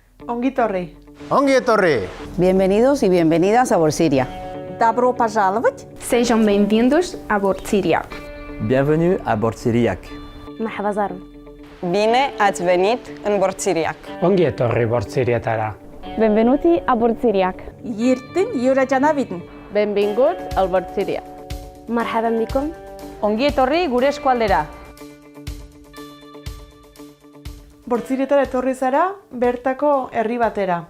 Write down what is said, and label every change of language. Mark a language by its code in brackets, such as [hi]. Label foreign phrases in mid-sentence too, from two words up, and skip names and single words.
[eu] Ongi etorri. Ongi etorri! [es] Bienvenidos y bienvenidas a Borsiria. [ru] Добро пожаловать. [pt] Sejam bem-vindos a Bordsiriac. [fr] Bienvenue à Bordsiriac. [ar] مرحبا زارم. [ro] Bine ați venit în Bordsiriac. [eu] Ongi etorri Bordsirietara. [it] Benvenuti a Bordsiriac. Yirtin Yurajanavidin. [ca] Benvinguts al Borsiria. [ar] مرحبا بكم. [eu] Ongi etorri gure eskualdera. Bortzirietara etorri zara, bertako herri batera.